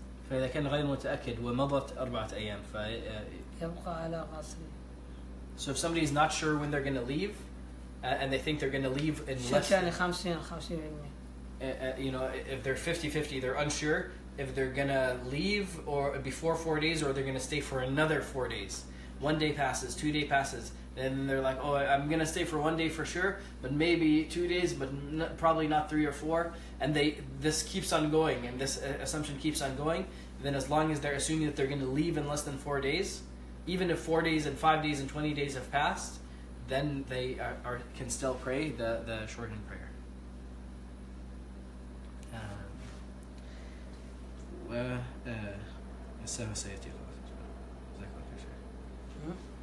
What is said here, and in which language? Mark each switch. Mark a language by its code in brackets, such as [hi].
[ar] فإذا كان غير متأكد ومضت 4 أيام يبقى على قصره. [en] So if somebody is not sure when they're going to leave, and they think they're going to leave in less [ar] يعني 50%. [en] You know, if they're 50-50, they're unsure if they're going to leave or before 4 days or they're going to stay for another 4 days. 1 day passes, 2 day passes, and they're like, oh, I'm going to stay for 1 day for sure, but maybe 2 days, but probably not 3 or 4. And this keeps on going, and this assumption keeps on going. And then as long as they're assuming that they're going to leave in less than 4 days, even if 4 days and 5 days and 20 days have passed, then they can still pray the shortened prayer. [ar] السهو سيأتي جزاك الله خير شيخ.